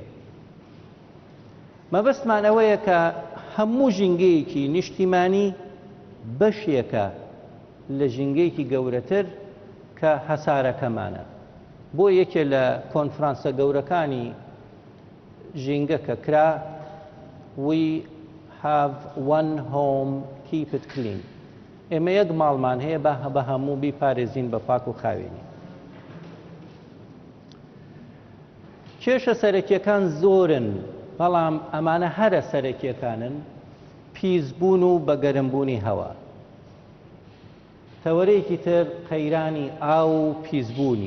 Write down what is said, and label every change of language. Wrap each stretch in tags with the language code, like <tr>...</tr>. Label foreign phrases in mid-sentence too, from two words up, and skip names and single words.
<ckb>مەبەستمان ئەوەیە کە هەموو ژینگەیەکی نیشتیمانی بەشێکە لە ژینگەیەکی گەورەتر کە هەسارەکەمانە. بۆ یەکێ لە کۆنفرانسە گەورەکانی ژینگە کە کرا،</ckb> <en>we have one home, keep it clean.</en> <ckb>ئێمە یەک ماڵمان هەیە، بە هەموو بیپارێزین بە پاک و خاوێنی. کێشە سەرەکیەکان زۆرن، بەڵام ئەمانە هەرە سەرەکیەکانن: پیسبوون و بەگەرمبوونی هەوا. تەوەرەیەکی تر قەیرانی ئاو و پیسبوونی.</ckb>